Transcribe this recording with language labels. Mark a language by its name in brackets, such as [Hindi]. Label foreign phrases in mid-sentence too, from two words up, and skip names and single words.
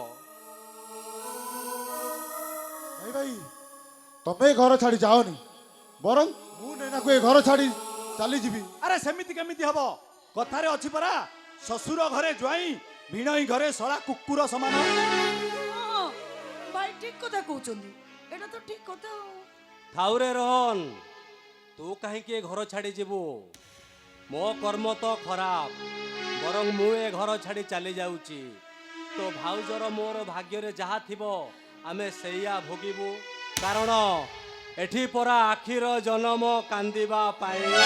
[Odia] ଭାଇ ଭାଇ ତମେ ଏ ଘର ଛାଡି ଯାଅନି। ବରଂ ମୁଁ ନେନାକୁ ଏ ଘର ଛାଡି ଚାଲିଯିବି। ଆରେ ସେମିତି କେମିତି ହବ? କଥାରେ ଅଛି ପରା ଶ୍ୱଶୁର ଘରେ ଜ୍ୱାଇଁ ଭିଣୋଇ ଘରେ ଶଳା କୁକୁର ସମାନ। ହଁ, [Bangla] ঠিক কথা কହୁଛନ୍ତି এটা তো ঠিক কথা [Odia] ଥାଉରେ ରୋହନ ତୁ କାହିଁକି ଏ ଘର ଛାଡ଼ି ଯିବୁ ମୋ କର୍ମ ତ ଖରାପ ବରଂ ମୁଁ ଏ ଘର ଛାଡ଼ି ଚାଲି ଯାଉଛି ତୋ ଭାଉଜର ମୋର ଭାଗ୍ୟରେ ଯାହା ଥିବ ଆମେ ସେଇଆ ଭୋଗିବୁ କାରଣ ଏଠି ପରା ଆଖିର ଜନମ କାନ୍ଦିବା ପାଇଁ